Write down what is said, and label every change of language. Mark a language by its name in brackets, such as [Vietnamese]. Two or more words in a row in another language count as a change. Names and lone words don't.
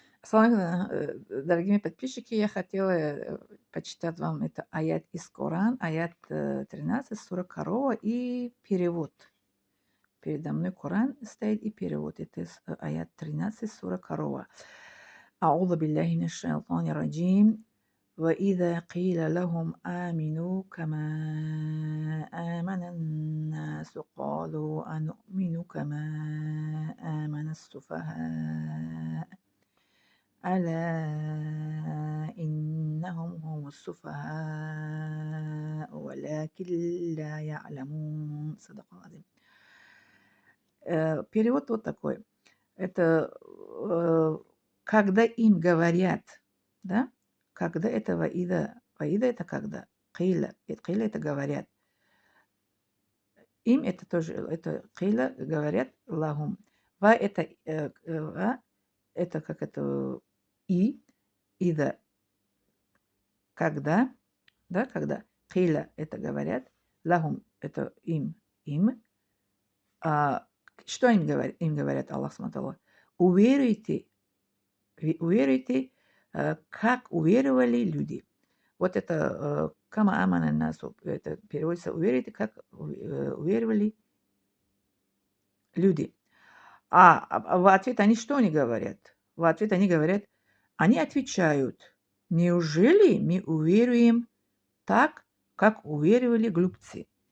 [Russian] Дорогие подписчики, я хотела почитать вам это аят из Коран, аят 13, сура Корова и перевод. Передо мной Коран стоит и перевод. Это аят 13, сура Корова. [Arabic] أعوذ بالله من الشيطان الرجيم وإذا قيل لهم آمنوا كما آمن الناس قالوا أنؤمن كما آمن السفهاء ألا إنهم هم السفهاء ولكن لا يعلمون صدق الله العظيم. [Russian] Перевод вот такой. Это когда им говорят, да, когда это ваида это когда, киля это говорят, им это тоже, это киля говорят лахум, ва это как это и, ида когда, да, когда киля это говорят, лахум это им, а, что им говорят, [Arabic] الله سبحانه [Russian] уверуйте, уверуйте, как уверовали люди. Вот это [Arabic] كما آمن الناس, [Russian] это переводится уверуйте, как уверовали люди. А в ответ они что не говорят? В ответ они говорят, они отвечают, неужели мы уверуем так, как уверовали глупцы?